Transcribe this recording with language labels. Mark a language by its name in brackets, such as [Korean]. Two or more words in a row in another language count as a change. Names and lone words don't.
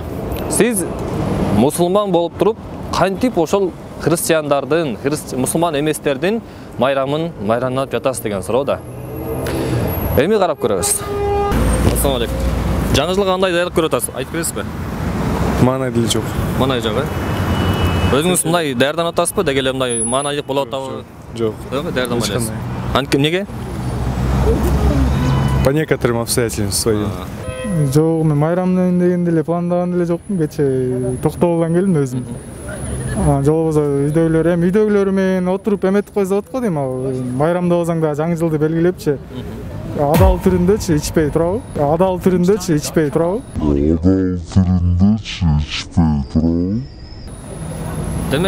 [Kyrgyz] Сиз мусулман болуп туруп, кантип ошол христиандардын, мусулман эместердин майрамын майрандап жатасыз деген суроо да. Эми карап көрөбүз. [Arabic] السلام عليكم. [Kyrgyz] Жаңы жылга кандай даярдык көрүп атасыз? Айтып бересизби? Маанай деле жок. Маанай жок, Өзүңүз мындай даярданып атасызбы? Деги эле мындай маанайлык болуп атабы? Жок. Жок, даярданбай элесиз. Неге? [Russian] По некоторым обстоятельствам своим. [Kyrgyz] Жок, мен майрамдын дегенде эле пландаган деле жокмун, кечээ токтолгон келдим өзүм. Же болбосо үйдөгүлөр менен отуруп эметип койсо болот го дейм, майрамдабасаң да жаңы жылды белгилепчи. Адал түрүндөчү ичпей турабы? Демек,